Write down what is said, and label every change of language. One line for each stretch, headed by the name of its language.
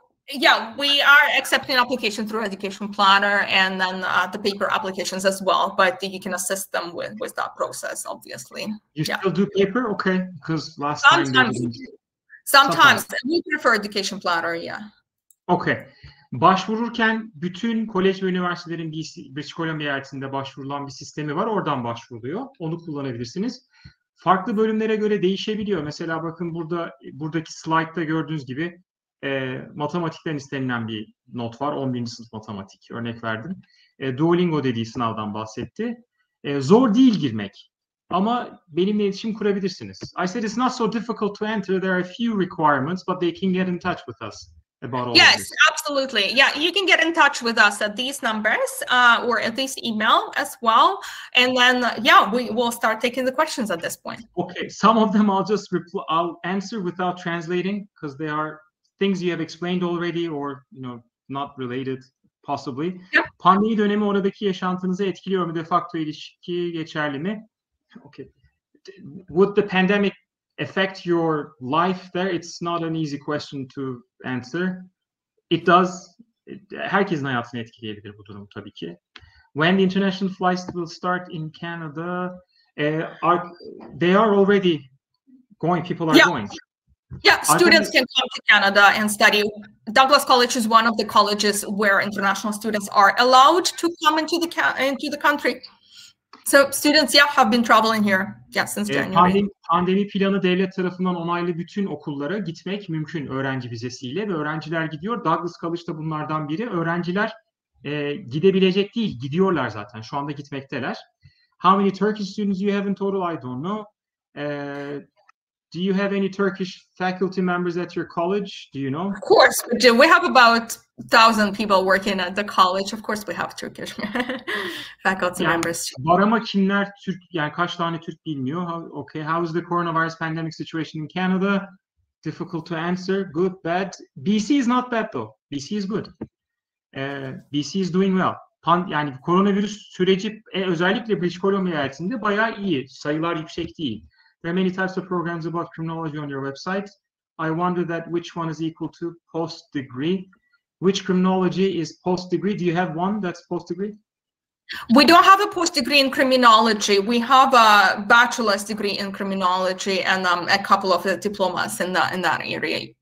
English: Yeah, we are accepting application through Education Planner and then the paper applications as well, but you can assist them with that process, obviously. You still do paper? Okay, because last time... Sometimes. We prefer Education Planner, yeah. Okay.
Turkish: Başvururken bütün kolej ve üniversitelerin British Columbia eyaletinde başvurulan bir sistemi var. Oradan başvuruluyor. Onu kullanabilirsiniz. Farklı bölümlere göre değişebiliyor. Mesela bakın buradaki slide'da gördüğünüz gibi matematikten istenilen bir not var. 11. sınıf matematik. Örnek verdim. Duolingo dediği sınavdan bahsetti. Zor değil girmek. Ama benimle iletişim kurabilirsiniz.
English: I said it's not so difficult to enter. There are a few requirements, but they can get in touch with us about all of this. Yes, absolutely. Yeah, you can get in touch with us at these numbers or at this email as well. And then, yeah, we will start taking the questions at this point. Okay, some of them I'll answer without translating because they are things you have explained already or, not related. Possibly. Yep.
Turkish: Pandemi dönemi oradaki yaşantınızı etkiliyor mu? De facto ilişki geçerli mi?
English: Okay. Would the pandemic affect your life there? It's not an easy question to answer. It does.
Turkish: Herkesin hayatını etkileyebilir bu durum tabii ki.
English: When the international flights will start in Canada, they are already going. People are going. Yeah, students can come to Canada and study. Douglas College is one of the colleges where international students are allowed to come into the country. So students, have been traveling here, since January.
Turkish: Pandemi planı devlet tarafından onaylı bütün okullara gitmek mümkün öğrenci vizesiyle ve öğrenciler gidiyor. Douglas College da bunlardan biri. Öğrenciler gidebilecek değil, gidiyorlar zaten. Şu anda gitmekteler.
English: How many Turkish students you have in total? I don't know. Do you have any Turkish faculty members at your college? Do you know? Of course, we do. We have about 1,000 people working at the college. Of course, we have Turkish faculty members.
Turkish: Var ama kimler Türk, yani kaç tane Türk bilmiyor.
English: How is the coronavirus pandemic situation in Canada? Difficult to answer. Good, bad. BC is not bad though. BC is good. BC is doing well.
Turkish: Yani koronavirüs süreci özellikle British Columbia eyaletinde bayağı iyi. Sayılar yüksek değil.
English: There are many types of programs about criminology on your website. I wonder that which one is equal to post-degree. Which criminology is post-degree? Do you have one that's post-degree? We don't have a post-degree in criminology. We have a bachelor's degree in criminology and a couple of diplomas in that area.